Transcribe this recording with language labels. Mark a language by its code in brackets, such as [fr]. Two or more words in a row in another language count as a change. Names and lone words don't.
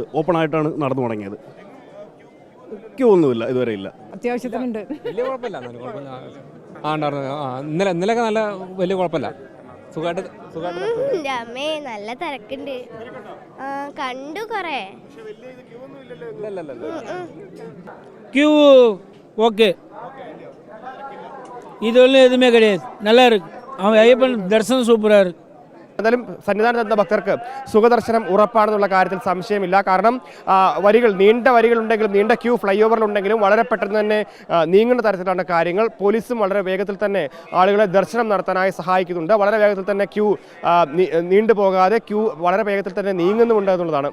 [ml] ഓപ്പണായിട്ടാണ് നടന്നു തുടങ്ങിയത്. ക്യൂ ഒന്നുമില്ല, ഇതുവരെ ഇല്ല. അത്യാവശ്യത്തിനുണ്ട്. വലിയ കുഴപ്പമില്ല. ഇന്നലെയൊക്കെ നല്ല വലിയ കുഴപ്പമില്ല. അമ്മേ നല്ല തിരക്കുണ്ട്. കണ്ടു കൊറേ. [ta] கியூ ஓகே, இதுவரையும் எதுவுமே கிடையாது. நல்லா இருக்கு. அவன் ஐயப்பன் தரிசனம் சூப்பராக இருக்கு. [ml] എന്തായാലും സന്നിധാനത്തെത്തുന്ന ഭക്തർക്ക് സുഖദർശനം ഉറപ്പാണെന്നുള്ള കാര്യത്തിൽ സംശയമില്ല. കാരണം നീണ്ട വരികളുണ്ടെങ്കിലും നീണ്ട ക്യൂ ഫ്ലൈ ഓവറിലുണ്ടെങ്കിലും വളരെ പെട്ടെന്ന് തന്നെ നീങ്ങുന്ന തരത്തിലാണ് കാര്യങ്ങൾ. പോലീസും വളരെ വേഗത്തിൽ തന്നെ ആളുകളെ ദർശനം നടത്താനായി സഹായിക്കുന്നുണ്ട്. വളരെ വേഗത്തിൽ തന്നെ ക്യൂ നീണ്ടുപോകാതെ ക്യൂ വളരെ വേഗത്തിൽ തന്നെ നീങ്ങുന്നുമുണ്ട് എന്നുള്ളതാണ്.